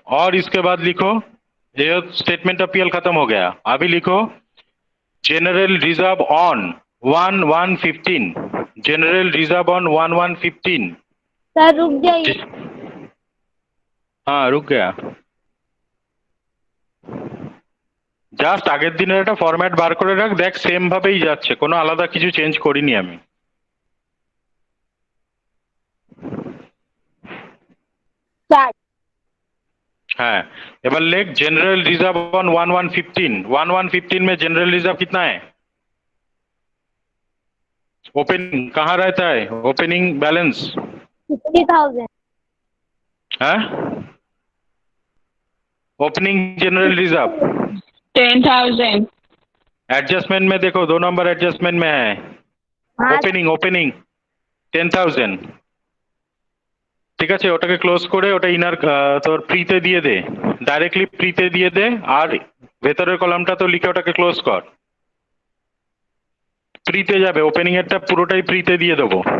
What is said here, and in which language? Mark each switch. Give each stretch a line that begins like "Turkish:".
Hindi: और इसके बाद लिखो, ये स्टेटमेंट ऑफ पीएल खत्म हो गया, अभी लिखो general reserve on 1/1/15, general reserve on 1/1/15। Sir रुक जाइए। हाँ रुक गया,
Bangla: জাস্ট আগের দিনের একটা ফরম্যাট বার করে রাখ, দেখ সেম ভাবেই যাচ্ছে, কোনো আলাদা কিছু চেঞ্জ করিনি আমি।
English: Start.
Hindi: हाँ एबार लेख जनरल रिजर्व ऑन 1/1/15, 1/1/15 में जनरल रिजर्व कितना है? ओपनिंग कहाँ रहता है? Opening balance 50,000। है, ओपनिंग जनरल रिजर्व 10,000। एडजस्टमेंट में देखो 2 नंबर एडजस्टमेंट में है, हाँ
Bangla: ओपनिंग ओपनिंग 10,000, ঠিক আছে ওটাকে ক্লোজ করে ওটা ইনার তোর প্রিতে দিয়ে দে, ডাইরেক্টলি প্রিতে দিয়ে দে আর ভেতরের কলামটা তো লিখে ওটাকে ক্লোজ কর, প্রিতে যাবে, ওপেনিং এরটা পুরোটাই প্রিতে দিয়ে দেবো।